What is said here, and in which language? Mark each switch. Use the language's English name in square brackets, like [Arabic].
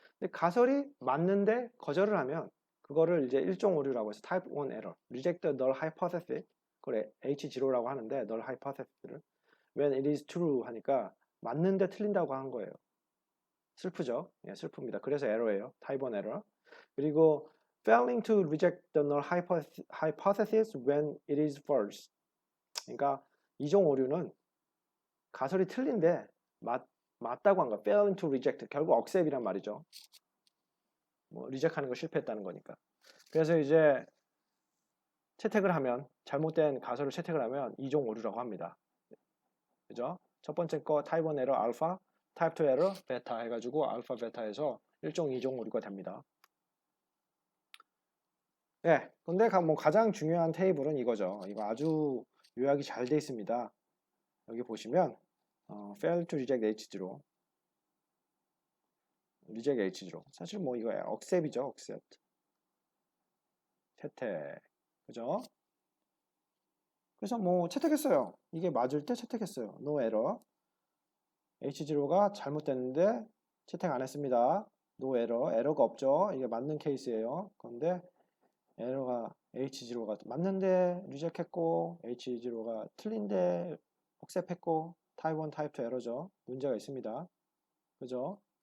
[Korean] 근데 가설이 맞는데 거절을 하면 그거를 이제 일종 오류라고 해서 [English] type 1 error, reject the null hypothesis, [Korean] 그걸 H0라고 하는데 null hypothesis를 [English] when it is true [Korean] 하니까 맞는데 틀린다고 한 거예요. 슬프죠? 예, 슬픕니다. 그래서 에러예요. type 1 error. 그리고 [English] failing to reject the null hypothesis when it is false. [Korean] 그러니까 이종 오류는 가설이 틀린데 맞다고 한 거. [English] failing to reject. [Korean] 결국 accept이란 말이죠. 뭐 리젝하는 거 실패했다는 거니까. 그래서 이제 채택을 하면 잘못된 가설을 채택을 하면 이종 오류라고 합니다. 그죠? 첫 번째 거 타입 1 에러 알파, 타입 2 에러 베타 해가지고 알파 베타에서 1종 2종 오류가 됩니다. 네, 근데 뭐 가장 중요한 테이블은 이거죠. 이거 아주 요약이 잘 돼 있습니다. 여기 보시면 [English] fail to reject H0 reject H0 [Korean] 사실 뭐 이거야 accept이죠. accept 채택 그죠? 그래서 뭐 채택했어요. 이게 맞을 때 채택했어요. [English] no error [Korean] H0가 잘못됐는데 채택 안 했습니다. no error 에러가 없죠. 이게 맞는 케이스예요. 그런데 에러가 H0가 맞는데 리젝했고 H0가 틀린데 accept했고 타입 1, 타입 2 에러죠. 문제가 있습니다. 그죠?